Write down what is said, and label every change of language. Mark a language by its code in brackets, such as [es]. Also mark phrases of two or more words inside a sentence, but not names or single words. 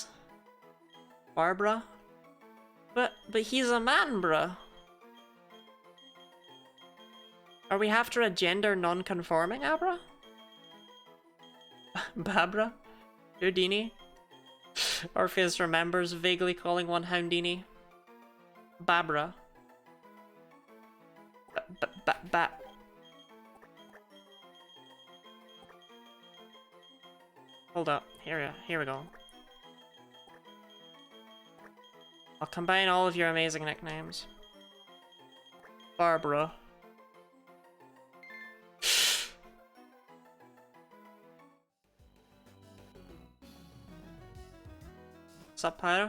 [en] Barbara? But he's a man, bruh. Are we after a gender non-conforming Abra? Babra? Houdini? Orpheus remembers vaguely calling one Houndini. Babra. Ba. Hold up. Here we go. I'll combine all of your amazing nicknames. Barbara. What's up, Pyro?